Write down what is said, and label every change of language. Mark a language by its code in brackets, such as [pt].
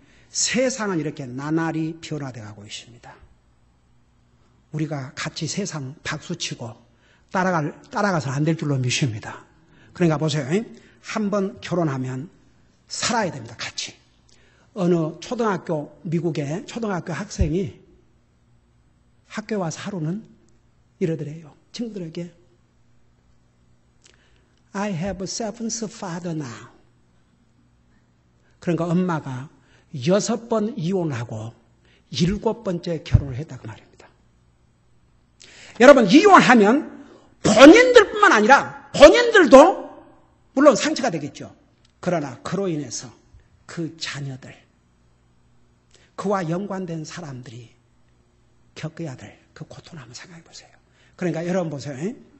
[ko] 세상은 이렇게 나날이 변화되어 가고 있습니다. 우리가 같이 세상 박수치고 따라가서는 안 될 줄로 믿습니다. 그러니까 보세요. 한번 결혼하면 살아야 됩니다. 같이. 어느 미국의 초등학교 학생이 학교에 와서 하루는 이러더래요. 친구들에게 [en] I have seven father now. [ko] 그러니까 엄마가 6번 이혼하고 7번째 결혼을 했다 그 말입니다. 여러분 이혼하면 본인들뿐만 아니라 본인들도 물론 상처가 되겠죠. 그러나 그로 인해서 그 자녀들, 그와 연관된 사람들이 겪어야 될 그 고통을 한번 생각해 보세요. 그러니까 여러분 보세요.